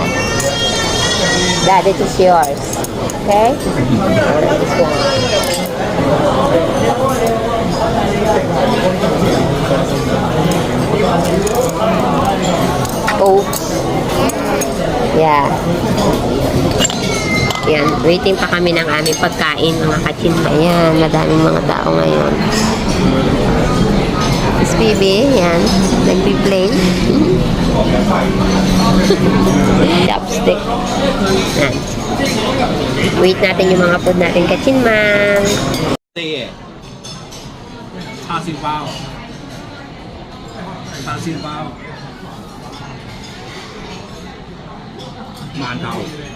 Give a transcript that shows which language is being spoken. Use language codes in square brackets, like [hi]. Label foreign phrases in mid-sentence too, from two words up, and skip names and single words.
[en] That it is yours. Okay? This one. Oops. Yeah. [tl] Yan. Waiting pa kami ng aming pagkain, mga kachinma. Ayan. Madaming mga tao ngayon. Miss Bibi. Yan. Nag-play. Chopstick. Yan. Wait natin yung mga food natin, kachinmang. [zh] 叉燒包，叉燒包，饅頭。